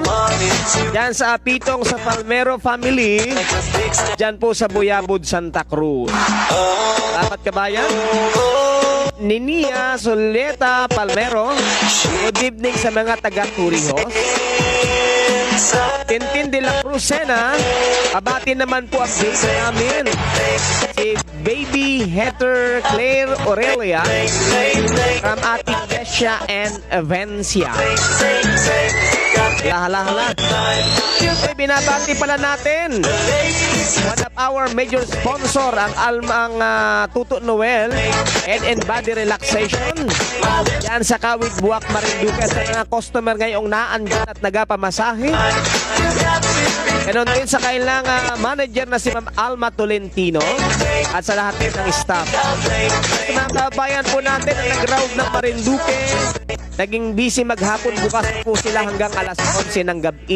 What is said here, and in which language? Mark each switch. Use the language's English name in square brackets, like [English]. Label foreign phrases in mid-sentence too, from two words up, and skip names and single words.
[Filipino] Diyan sa Apitong sa Palmero family. Diyan po sa Buyabod, Santa Cruz. Dapat kabayan? Ninia Soleta Palmero, [English] good evening [Filipino] sa mga taga-Turihos. Tintin de la Cruzena, abati naman po ang base namin. Si Baby Heather Claire Aurelia from Ate Kesha and Avencia. Hala. Binabati pala natin [English] one of our major sponsor, [Filipino] ang Tuto Noel Head and Body Relaxation. Yan sa Kawit Buwak, Marinduque, sa mga customer ngayong naandyan at nagapamasahe. Ganon din sa kailang manager na si Ma'am Alma Tolentino at sa lahat din ng staff. Sa mga kabayan po natin ang nag-round ng Marinduque, naging busy maghapon, bukas po sila hanggang alas 11 ng gabi.